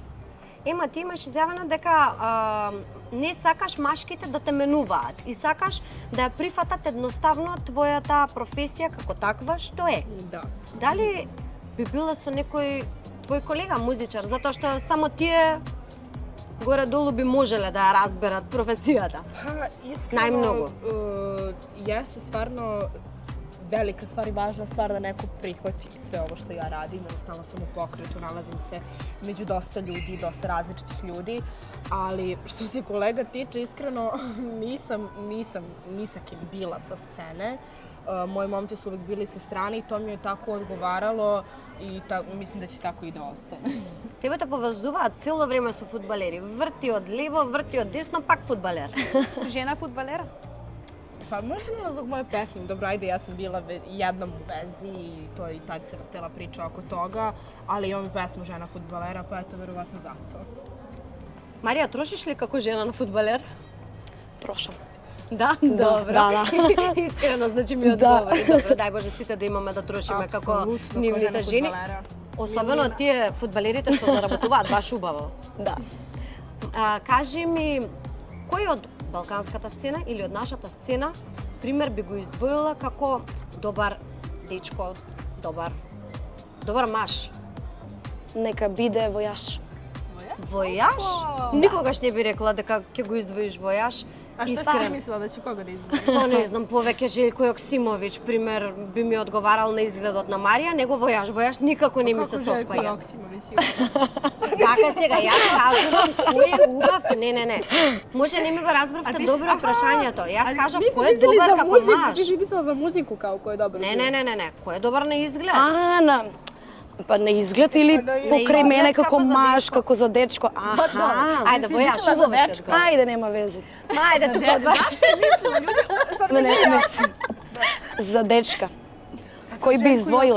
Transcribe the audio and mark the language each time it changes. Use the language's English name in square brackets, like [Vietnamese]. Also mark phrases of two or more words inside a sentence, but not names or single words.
[Macedonian] Ема, ти имаш изјавено дека не сакаш машките да те менуваат и сакаш да ја прифатат едноставно твојата професија како таква што е. [Serbian] Da. [Macedonian] Дали би била со некој твој колега музичар, затоа што само тие горе-долу би можеле да ја разберат професијата? [Serbian] Pa, iskreno, [Macedonian] Najmnogo. [Serbian] Jeste stvarno velika stvar i važna stvar da neko prihvati sve ovo što ja radim. Jednostavno sam u pokretu, nalazim se među dosta ljudi, dosta različitih ljudi. Ali što se kolega tiče, iskreno nisam ni sa kim bila sa scene. Moji momci su uvek bili sa strane i to mi je tako odgovaralo i mislim da će tako i da ostane. [Macedonian] Тебе те поврзуваат цело време со фудбалери. Врти од лево, врти од десно, пак фудбалер. [Serbian] Жена фудбалера? Pa možda nema zbog moje pesme. Dobro, ajde, ja sam bila jednom u vezi i to i tad se vrtela priča oko toga, ali imam i pesmu Žena fudbalera, pa eto, verovatno zato. [Macedonian] Марија, трошиш ли како жена на фудбалер? Трошам. Да? Да, Добро. да. Искрено, значи ми одговори. Добро, дај Боже сите да имаме да трошиме како Апсолутно, нивните [Serbian] ко жена [Macedonian] жени. [Serbian] фудбалера. [Macedonian] Особено тие фудбалерите што заработуваат баш убаво. Да. Кажи ми, кој од балканската сцена или од нашата сцена пример би го издвоила како добар дечко, добар маж? Нека биде војаш. Војаш? Никогаш не би рекла дека ќе го издвоиш војаш. [Serbian] A šta si ti mislila da će koga da izgleda? [Macedonian] Па не знам, повеќе Желко Јоксимович, пример, би ми одговарал на изгледот на Марија, него војаш. Војаш никако не ми се совпаја. [Serbian] Kako Joksimović? [Macedonian] Така сега, јас кажувам кој е убав. Не. Може не ми го разбравте добро прашањето. Јас кажав кој е добар како маж. [Serbian] Ти си mislila za muziku kao ko je dobar. [Macedonian] Не. Кој е добар на изглед? Па на изглед или покрај мене како маж, како за дечко. Ајде, војаш, убаво се одговори. Ајде, нема вези. Ајде, тука од вас. Не, за дечка. Кој би издвоила?